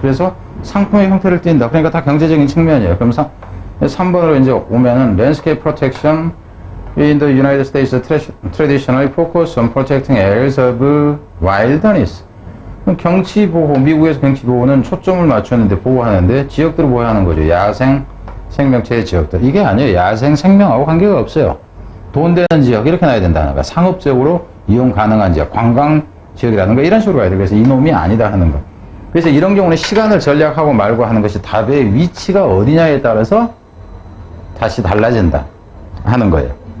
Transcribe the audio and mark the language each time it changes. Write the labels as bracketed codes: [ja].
[ko] 그래서 상품의 형태를 띈다. 그러니까 다 경제적인 측면이에요. 그럼 3번으로 이제 오면은 [en] landscape protection in the United States traditionally focus on protecting areas of wilderness. [ko] 경치 보호, 미국에서 경치 보호는 초점을 맞추는데 보호하는데 지역들을 보호하는 거죠. 야생 생명체의 지역들. 이게 아니에요. 야생 생명하고 관계가 없어요. 돈 되는 지역 이렇게 놔야 된다는 거야. 상업적으로 이용 가능한 지역, 관광 지역이라든가 이런 식으로 가야 돼. 그래서 이놈이 아니다 하는 거. 그래서 이런 경우는 시간을 전략하고 말고 하는 것이 답의 위치가 어디냐에 따라서 다시 달라진다 하는 거예요.